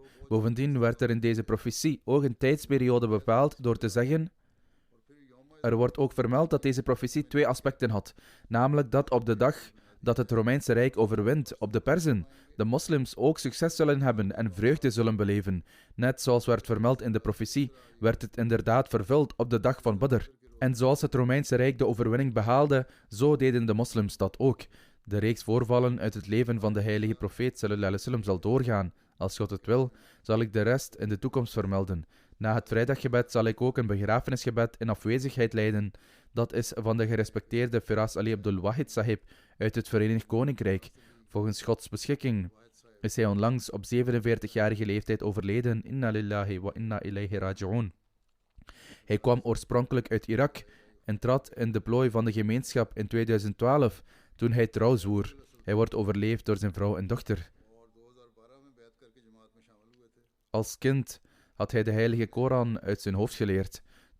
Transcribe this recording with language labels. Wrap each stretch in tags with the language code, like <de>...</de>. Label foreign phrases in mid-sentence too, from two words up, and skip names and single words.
<nl>Bovendien werd er in deze profetie ook een tijdsperiode bepaald door te zeggen: er wordt ook vermeld dat deze profetie 2 aspecten had, namelijk dat op de dag dat het Romeinse Rijk overwint op de Perzen, de moslims ook succes zullen hebben en vreugde zullen beleven. Net zoals werd vermeld in de profetie, werd het inderdaad vervuld op de dag van Badr. En zoals het Romeinse Rijk de overwinning behaalde, zo deden de moslims dat ook. De reeks voorvallen uit het leven van de heilige profeet</nl> <ar>صلى الله عليه وسلم</ar> <nl>zal doorgaan. Als God het wil, zal ik de rest in de toekomst vermelden. Na het vrijdaggebed zal ik ook een begrafenisgebed in afwezigheid leiden. Dat is van de gerespecteerde Firas Ali Abdul Wahid Sahib uit het Verenigd Koninkrijk. Volgens Gods beschikking is hij onlangs op 47-jarige leeftijd overleden.</nl> <ar>إنا لله وإنا إليه راجعون.</ar> <nl>Hij kwam oorspronkelijk uit Irak en trad in de plooi van de gemeenschap in 2012 toen hij trouw zwoer. Hij wordt overleefd door zijn vrouw en dochter. Als kind had hij de heilige Koran uit zijn hoofd geleerd.</nl>